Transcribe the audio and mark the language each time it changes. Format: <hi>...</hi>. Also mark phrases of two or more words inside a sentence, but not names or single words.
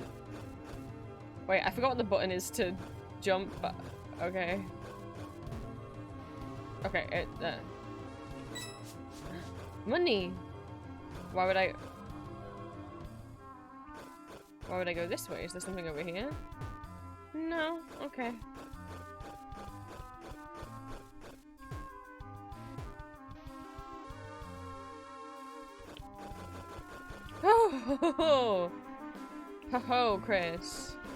<en>Wait, I forgot what the button is to jump, but okay. Okay, money! Why would I go this way? Is there something over here? No, okay. Oh, ho, ho, ho. Ho, ho, Chris.</en>